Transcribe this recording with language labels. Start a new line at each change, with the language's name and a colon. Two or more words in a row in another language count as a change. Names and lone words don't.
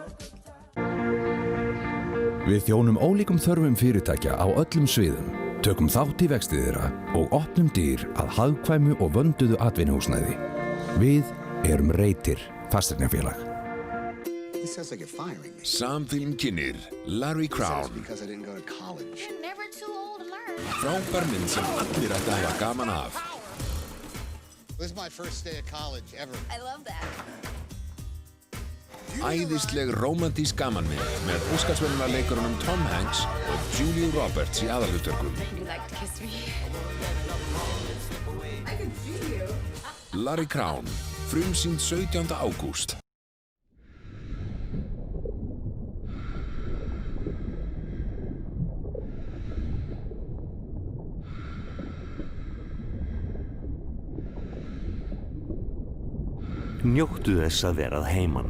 Icelandic: Við þjónum ólíkum þörfum fyrirtækja á öllum sviðum, tökum þátt í vexti þeirra og opnum dyr að hagkvæmu og vönduðu atvinnuhúsnæði. Við erum Reitir fasteignafélag. Samfilm kynnir Larry Crown. Frábær mynd sem allir ættu að hafa gaman af.
English: This is my first day of college ever. I love that.
Icelandic: Æðisleg rómantísk gamanmynd með Óskarsverðlaunarleikurunum Tom Hanks og Julia Roberts í aðalhlutverkum.
English: You like to kiss me?
Icelandic: Larry Crown, frumsýnd 17. ágúst. Njóttu þess að verað heiman.